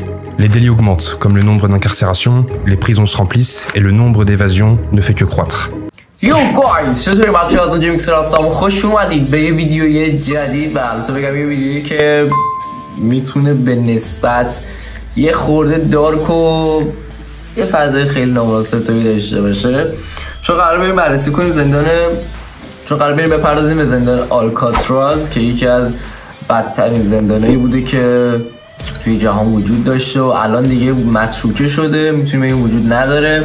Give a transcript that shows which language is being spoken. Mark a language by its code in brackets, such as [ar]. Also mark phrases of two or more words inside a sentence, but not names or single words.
[fr] Les délits augmentent, comme le nombre d'incarcérations, les prisons se remplissent et le nombre d'évasions ne fait que croître. [en] Yo guys, [fa] چطوری بچه‌ها؟ از جیمکس هستم. خوش اومدید به یه ویدیوی جدید و البته بگم یه ویدیویی که میتونه به نسبت یه خورده دارک و یه فضای خیلی نامناسب داشته باشه. چون قرار بریم بررسی کنیم قرار بریم بپردازیم به زندان آلکاتراز که یکی از بدترین زندانایی بوده که توی جهان وجود داشته و الان دیگه متروکه شده، میتونیم بگیم وجود نداره.